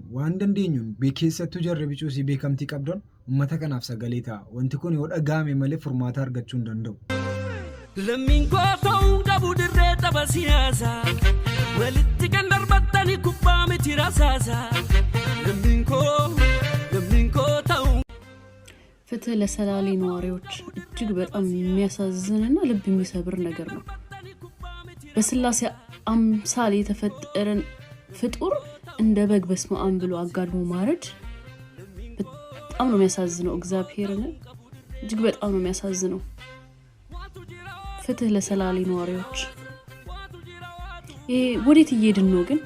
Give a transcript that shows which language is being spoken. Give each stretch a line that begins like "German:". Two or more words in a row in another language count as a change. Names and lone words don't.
Oromo: Waan dandeenyuun keessattuu jarri bicuusii beekamtii qabdan uummata kanaaf sagalee ta'a. Wanti kun yoo dhagahame malee furmaata argachuu hin danda'u. Lammiin koo ta'uu qabu dirree tapha siyaasaa. Walitti kan darbattanii kubbaa miti rasaasaa. Lammiin koo ta'uu.
Amharic: ፍትህ ለሰላሌ ነዋሪዎች እጅግ በጣም የሚያሳዝንና ልብ የሚሰብር ነገር ነው። በስላሴ አምሳል የተፈጠረን ፍጡር እንደ በግ በስመ አብ ብሎ አጋድሞ ማረድ በጣም ነው የሚያሳዝነው። እግዚአብሔርን እጅግ በጣም ነው የሚያሳዝነው። ፍትህ ለሰላሌ ነዋሪዎች። ወዴት እየሄድን ነው ግን?